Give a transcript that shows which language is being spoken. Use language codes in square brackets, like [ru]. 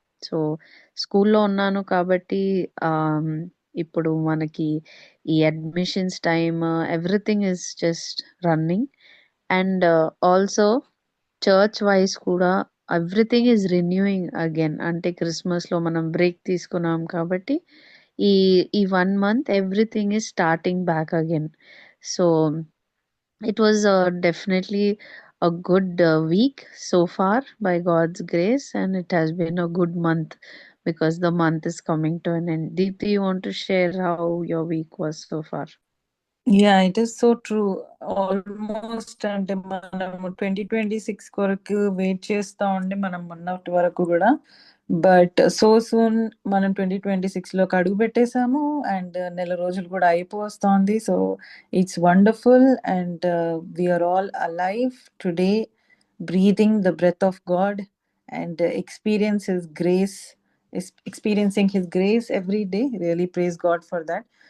[te] So స్కూల్లో ఉన్నాను కాబట్టి ఇప్పుడు మనకి ఈ admissions time, [en] Everything is just running. And also church wise [te] కూడా [en] Everything is renewing again. [te] అంటే క్రిస్మస్ లో మనం బ్రేక్ తీసుకున్నాం కాబట్టి ఈ ఈ 1 month [en] Everything is starting back again. So it was definitely a good week so far by God's grace, and it has been a good month because the month is coming to an end. Deepti, you want to share how your week was so far? Yeah, it is so true. [te] Almost అంటే మనం 2026 కొరకు wait చేస్తా ఉండి మనం మొన్నటి వరకు కూడా, [en] but so soon [te] మనం 2026లోకి అడుగు పెట్టేసాము అండ్ నెల రోజులు కూడా అయిపోతుంది. [en] So it's wonderful and we are all alive today, breathing the breath of God and experiencing his grace every day. Really praise God for that.